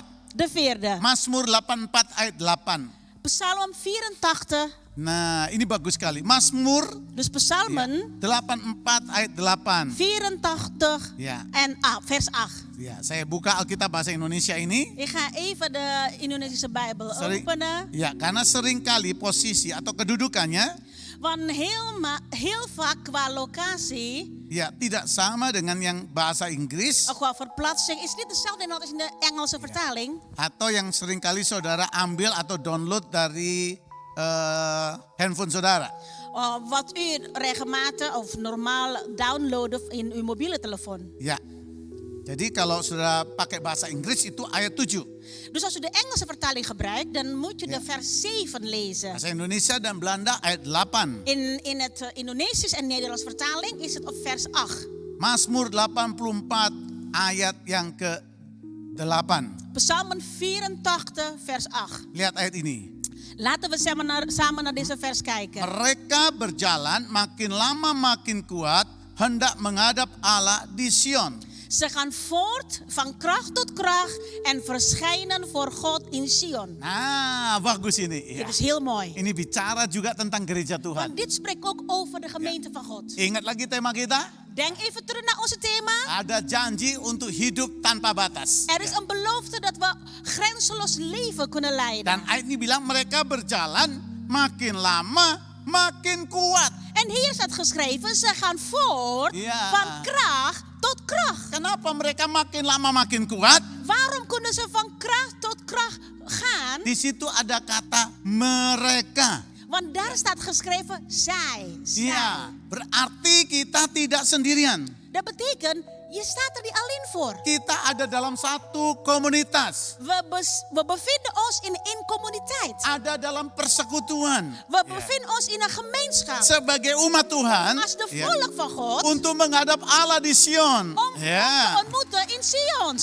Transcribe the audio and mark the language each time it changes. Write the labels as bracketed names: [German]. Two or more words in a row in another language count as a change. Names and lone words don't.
[Dutch] De vierde. [Indonesian] Mazmur 84 ayat 8. [Dutch] Psalm 84. [Indonesian] Nah, ini bagus sekali. Mazmur [Dutch] Dus psalmen [Indonesian] 84 ayat 8. 84 [Dutch] Ja. en vers 8. [Indonesian] Ya, saya buka Alkitab bahasa Indonesia ini. [Dutch] Ik ga even de Indonesische Bijbel [Indonesian] Sering- [Dutch] openen. [Indonesian] Ya, karena seringkali posisi atau kedudukannya [Dutch] Want heel vaak qua locatie, [Indonesian] ya tidak sama dengan yang bahasa Inggris [Dutch] of qua verplaatsing, is niet hetzelfde als in de Engelse vertaling. [Indonesian] atau yang seringkali saudara ambil atau download dari handphone saudara. [Dutch] Wat u regelmatig of normaal downloaden in uw mobiele telefoon. [Indonesian] Ya. Jadi kalau saudara pakai bahasa Inggris itu ayat 7. [Dutch] Dus als u de Engelse vertaling gebruikt, dan moet u de vers 7 lezen. [Indonesian] Bahasa Indonesia dan Belanda ayat 8. [Dutch] In het Indonesisch en Nederlands vertaling is het op vers 8. [Indonesian] Mazmur 84 ayat yang ke-8. [Dutch] Psalmen 84 vers 8. [Indonesian] Lihat ayat ini. [Dutch] Laten we samen naar deze vers kijken. [Indonesian] Mereka berjalan makin lama makin kuat hendak menghadap Allah di Sion. [Dutch] Ze gaan voort van kracht tot kracht en verschijnen voor God in Sion. [Indonesian] Nah, bagus ini. Ya. [Dutch] Dit is heel mooi. [Indonesian] Ini bicara juga tentang gereja Tuhan. [Dutch] Want dit spreekt ook over de gemeente van God. [Indonesian] Ingat lagi tema kita? [Dutch] Denk even terug naar onze thema. [Indonesian] Ada janji untuk hidup tanpa batas. [Dutch] Er is een belofte dat we grenzeloos leven kunnen leiden. [Indonesian] Dan ayat ini bilang mereka berjalan makin lama makin kuat. [Dutch] En hier staat geschreven, ze gaan voort Ja. van kracht tot kracht. [Indonesian] Kenapa mereka makin lama makin kuat? [Dutch] Waarom kunnen ze van kracht tot kracht gaan? [Indonesian] Di situ ada kata mereka. [Dutch] Want daar staat geschreven, zij. [Indonesian] Iya, berarti kita tidak sendirian. [Dutch] Dat betekent, je staat er niet alleen voor. [Indonesian] Kita ada dalam satu komunitas. [Dutch] We bevinden ons in communiteit. [Indonesian] Ada dalam persekutuan. [Dutch] We bevinden ons in een gemeenschap. [Indonesian] Sebagai umat Tuhan. [Dutch] Als de [Indonesian] ya, [Dutch] volk van God. [Indonesian] untuk menghadap Allah di Sion. [Dutch] Om [Indonesian] Ya. [Dutch] te ontmoeten in Sions.